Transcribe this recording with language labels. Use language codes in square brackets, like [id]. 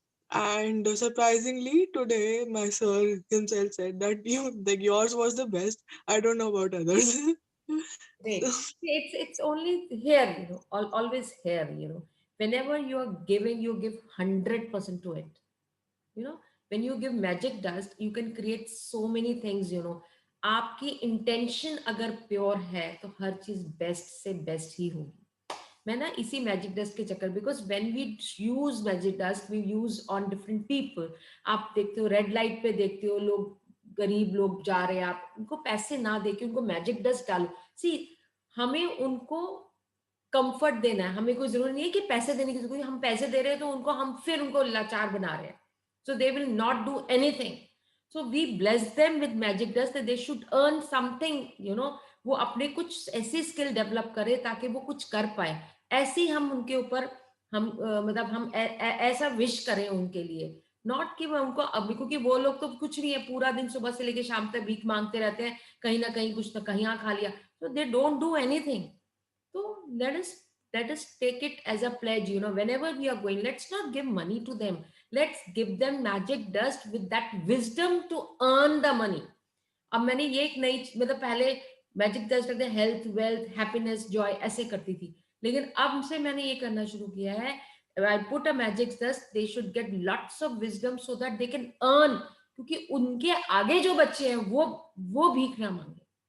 [en] And surprisingly today my sir himself said that you like yours was the best. I don't know about others. Great. So, See, it's only here, always here, whenever you are giving, you give 100% to it. When you give magic dust, you can create so many things। [hi] आपकी intention अगर pure है तो हर चीज best से best ही होगी। मैं ना इसी मैजिक डस्ट के चक्कर, [en] Because when we use magic dust we use on different people. [hi] आप देखते हो रेड लाइट पे देखते हो लोग, गरीब लोग जा रहे हैं, आप उनको पैसे ना देके उनको मैजिक डस्ट डालो। सी, हमें उनको कंफर्ट देना है, हमें कोई जरूरत नहीं है कि पैसे देने की जरूरत, हम पैसे दे रहे हैं तो उनको हम फिर उनको लाचार बना रहे हैं, [en] so they will not do anything। so we bless them with magic dust that they should earn something। [hi] वो अपने कुछ ऐसी स्किल डेवलप करे ताकि वो कुछ कर पाए, ऐसे ही हम उनके ऊपर मतलब हम ऐसा विश करें उनके लिए, नॉट कि मैं उनको अभी, क्योंकि वो लोग तो कुछ नहीं है, पूरा दिन सुबह से लेके शाम तक भीख मांगते रहते हैं, कहीं ना कहीं कुछ ना कहीं खा लिया, तो [en] They don't do anything. So let us take it as a pledge, whenever we are going, let's not give money to them. Let's give them magic dust with that wisdom to earn the money. [hi] अब मैंने ये एक नई मतलब पहले magic dust रखते health wealth happiness Joy ऐसे करती थी, लेकिन अब से मैंने ये करना शुरू किया है, [en] I put a magic dust, they should get lots of wisdom so that they can earn, [hi] क्योंकि उनके आगे जो बच्चे हैं वो भीख ना मांगे.